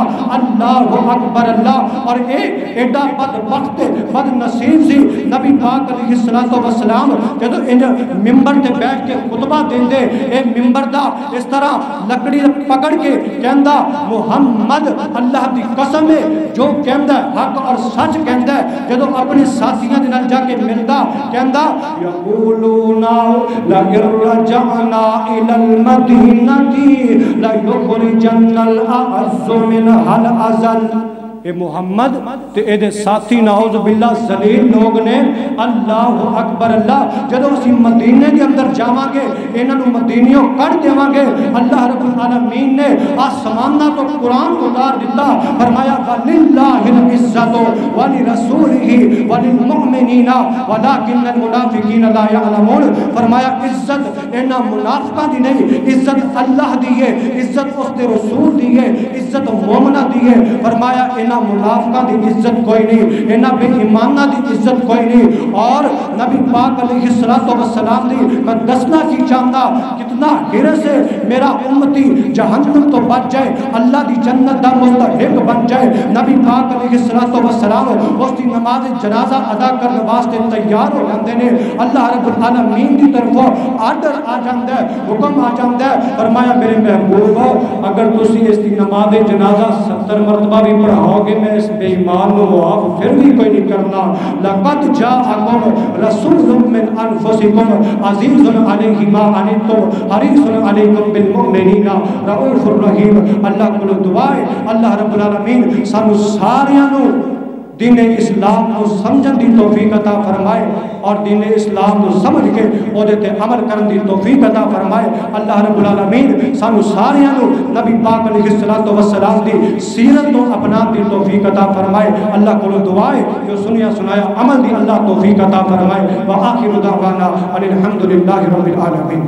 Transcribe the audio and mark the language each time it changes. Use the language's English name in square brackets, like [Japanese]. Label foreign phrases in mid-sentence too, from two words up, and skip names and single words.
[Arabic] اللہ اکبر اللہ [Punjabi] اور ایک ایڈا بدبخت بد نصیب سی نبی پاک علیہ السلام جب ان ممبر تے بیٹھ کے خطبہ دیں دے اے ممبر دا اس طرح لکڑی پکڑ کے کہندہ محمد اللہ دی قسم ہے جو کہندہ حق اور سچ کہندہ جب اپنے ساتھیاں دنال جا کے ملدہ کہندہ [Arabic] یقولون لَئِن رَجَعْنَا إِلَى الْمَدِينَةِ لَيُخْرِجَنَّ الْأَعَزُّ مِنْهَا الْأَذَلَّ [Punjabi] اے محمد تے اے دے ساتھی [Arabic] نعوذ باللہ [Punjabi] ذلیل لوگ نے [Arabic] اللہ اکبر اللہ [Punjabi] جدو اسی مدینے دے اندر جاواں گے انہاں نوں مدینیوں کڈ دیواں گے اللہ رب العالمین نے آسماناں تو قرآن اتار دتا فرمایا [Arabic] وللہ العزت ولرسولہ وللمؤمنین ولکن المنافقین لا یعلمون [Punjabi] فرمایا عزت انہاں منافقاں دی نہیں عزت اللہ دی ہے عزت اس دے رسول دی ہے عزت مومنہ دی ہے فرمایا انہاں منافقاں دی عزت کوئی نہیں انہاں بے ایمانہ دی عزت کوئی نہیں اور نبی پاک علیہ السلام دی میں دسنا کی چاہتا کتنا حرص ہے میرا امتی جہنم تو بچ جائے اللہ دی جنت دا مستحق بن جائے نبی پاک علیہ السلام اس دی نماز جنازہ ادا کرنے واسطے تیار ہو جاندے نے اللہ رب العالمین دی طرفوں آرڈر آ جاندہ ہے حکم آ جاندہ ہے فرمایا میرے محبوب ہو اگر تسی اس دی نماز جنازہ 70 مرتبہ بھی پڑھاؤ گے میں اس بے ایمان کو معاف پھر بھی کوئی نہیں کرنا [Arabic] لقد جاءکم رسول من انفسکم عزیز علیہ ما عنتم حریص علیکم بالمؤمنین رؤوف الرحیم [Punjabi] اللہ کو دعائے اللہ رب العالمین سانو ساریاں نو دین اسلام کو سمجھن دی توفیق عطا فرمائے اور دین اسلام کو سمجھ کے اودے تے عمل کرن دی توفیق عطا فرمائے اللہ رب العالمین سانو ساریاں نو نبی پاک علیہ السلام دی سیرت کو اپنا دی توفیق عطا فرمائے اللہ کو دعائے جو سنیا سنایا عمل دی اللہ توفیق عطا فرمائے [Arabic] وآخر دعوانا الحمدللہ رب العالمین